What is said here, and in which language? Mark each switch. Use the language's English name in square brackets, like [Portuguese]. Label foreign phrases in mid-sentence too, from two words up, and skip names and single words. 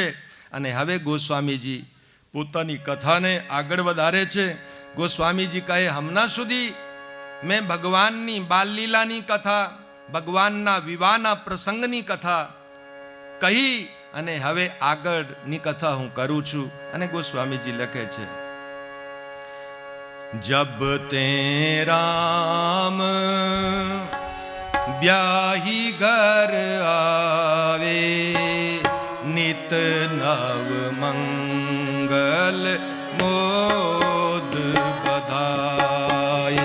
[Gujarati] અને હવે ગોસ્વામીજી પોતાની કથાને આગળ વધારે છે। ગોસ્વામીજી કહે, હમણાં સુધી મેં ભગવાનની બાળલીલાની કથા, ભગવાનના વિવાહના પ્રસંગની કથા કહી અને હવે આગળની કથા હું કરું છું। અને ગોસ્વામીજી લખે છે, [Awadhi] जब ते राम ब्याही घर आवे, नित नव मंगल मोद बधाए।